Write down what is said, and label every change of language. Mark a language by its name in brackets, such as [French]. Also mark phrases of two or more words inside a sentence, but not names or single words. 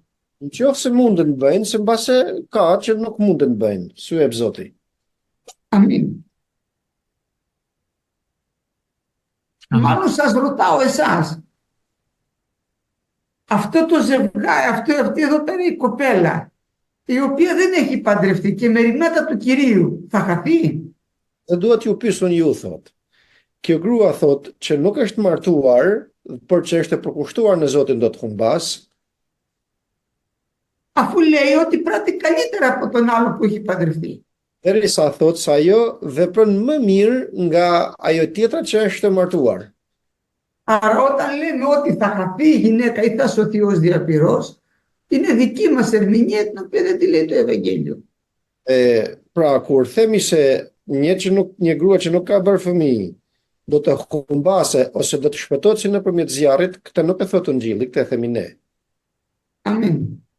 [Albanian] Nëse mundën bëjnë, se mbase ka që nuk mundën bëjnë, syeb Zoti. [Greek] Αμήν. Μάλλον σας ρωτάω εσάς. Αυτό το ζευγάρι, αυτή εδώ πέρα η κοπέλα, η οποία δεν έχει παντρευτεί και μεριμνάτα του Κυρίου, θα χαθεί? [Albanian] Dhe duhet ju pyesën ju, thot. Kjo grua thot që nuk është martuar, por që është e përkushtuar në Zotin do të humbas. [Greek] Αφού λέει ότι πράττει καλύτερα από τον άλλο που έχει παντρευτεί. [Albanian] Derisa thot se ajo vepron më mirë nga ajo tjetra që është martuar. [Greek] Άρα όταν λέμε ότι θα χαθεί η γυναίκα ή θα σωθεί ως διαπυρός, είναι δική μας ερμηνεία την οποία δεν τη λέει το Ευαγγέλιο. [Albanian] Pra, kur themi se një grua që nuk ka bërë fëmijë do të humbase ose do të shpëtohet si nëpërmjet zjarrit, këtë nuk e thotë Ungjilli, këtë e themi ne. [Greek] Αμήν.